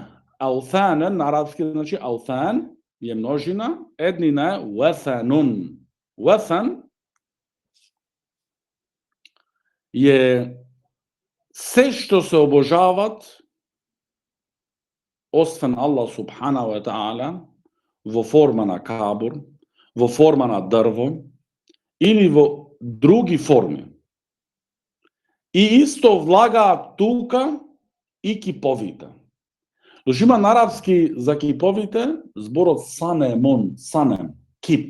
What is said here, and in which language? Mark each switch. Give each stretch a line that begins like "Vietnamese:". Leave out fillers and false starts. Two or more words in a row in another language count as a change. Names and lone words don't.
Macedonian: Аутhanен на арапски значи аутhan е множина, еднина е ватhanун. Ватhan е се што се обожават освен Аллах
Arabic: سبحانه وتعالى
Macedonian: во форма на кабур, во форма на дрво или во други форми. И исто влагаат тука и киповите. Дошто има на арапски за киповите зборот санемон, санем, кип.